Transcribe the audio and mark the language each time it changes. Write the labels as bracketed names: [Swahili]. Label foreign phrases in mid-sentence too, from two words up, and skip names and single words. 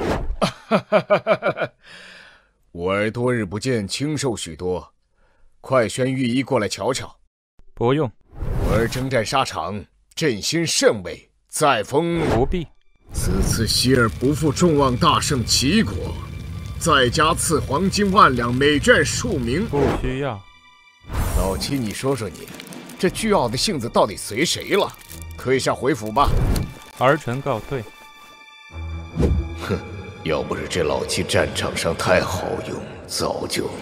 [Chinese] 吾兒多日不見，清瘦許多，快宣御醫過來瞧瞧。不用，吾兒征戰沙場，陣心甚偉，再封。不必。此次希兒不負众望，大勝齊國，再加賜黃金萬兩，美眷數名。不需要。老七，你说说你，這倨傲的性子到底隨誰了？退下回府吧。兒臣告退。哼，要不是這老七戰場上太好用，早就……